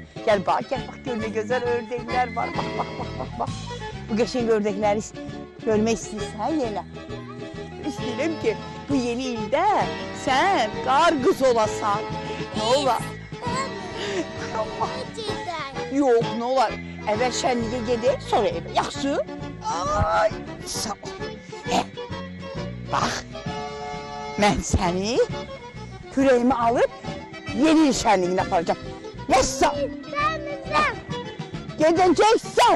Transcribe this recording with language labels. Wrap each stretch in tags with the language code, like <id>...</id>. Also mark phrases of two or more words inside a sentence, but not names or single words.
<tr>Gel bak gör ne güzel ördekler var. Bak. Bu geçen ördekleri görmek istiyorsan yine.</tr> <az>İsterim ki bu yeni ilde sen qarqız olasan.</az> <tr>Ne olar? Yok ne olar?</tr> <az>Əvvəl şənliyə gedək, sonra evə. Yaxşı? Ay, sağ ol. Bax, mən səni kürəyimi alıb yeni il şənliyinə aparacağım. Nəsə? Gedəcəksən.</az>